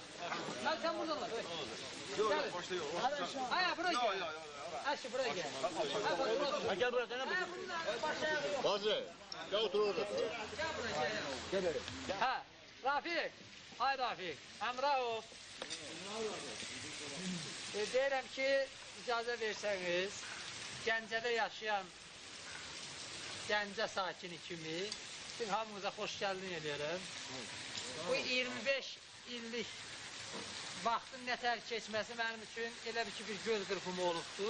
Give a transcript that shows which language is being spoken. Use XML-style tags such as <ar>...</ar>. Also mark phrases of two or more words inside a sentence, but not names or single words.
<tr>Sen buradan otur. Yok yok başta yok. Hayır buraya gel. Aşı buraya gel. Gel buraya dene Bazı. Gel otur orada. Gel buraya. Ha, Rafik. Hay Rafik.</tr> <az>Emrah deyirəm ki, icazə versəniz, Gəncədə yaşayan Gəncə sakini kimi sizin hamınıza xoş gəldin edirəm. Bu 25 illik vaxtın nətər keçməsi mənim üçün elə bir ki, bir göz qırpımı olubdur.</az>